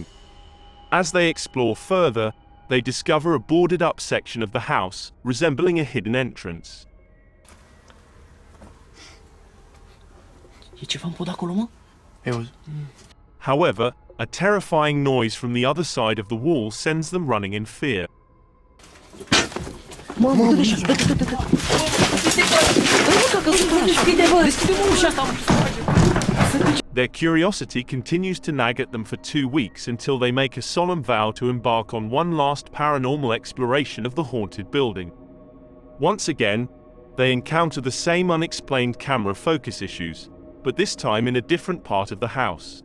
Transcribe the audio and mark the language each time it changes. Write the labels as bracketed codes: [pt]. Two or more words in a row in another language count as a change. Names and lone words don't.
[en] As they explore further, they discover a boarded-up section of the house, resembling a hidden entrance. [ro] E ceva în pod acolo, mă? [en] However, a terrifying noise from the other side of the wall sends them running in fear. [ro] Mamă, dă-te așa, dă-te. Deschide-mă ușa asta. [en] Their curiosity continues to nag at them for 2 weeks until they make a solemn vow to embark on one last paranormal exploration of the haunted building. Once again, they encounter the same unexplained camera focus issues, but this time in a different part of the house.